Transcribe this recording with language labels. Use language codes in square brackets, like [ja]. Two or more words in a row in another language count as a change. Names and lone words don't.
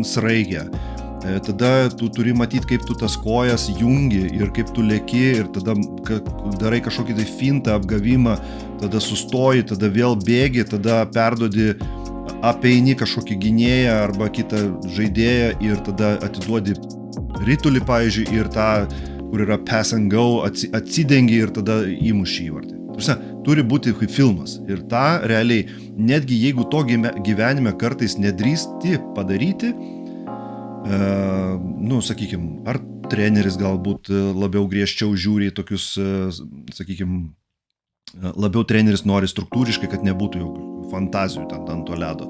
[lt] sraigę, tada tu turi matyti, kaip tu tas kojas jungi ir kaip tu leki ir tada darai kažkokį tai fintą, apgavimą, tada sustoji, tada vėl bėgi, tada perduodi, apeini kažkokį gynėją arba kitą žaidėją ir tada atiduodi ritulį, pavyzdžiui, ir tą, kur yra [en] pass and go, [lt] atsidengi ir tada įmuši įvartį. Turi būti kaip filmas. Ir tą realiai, netgi jeigu to gyvenime kartais nedrįsti padaryti, sakykime, ar treneris galbūt labiau griežčiau žiūri į tokius, sakykime, labiau treneris nori struktūriškai, kad nebūtų jokių fantazijų ant to ledo.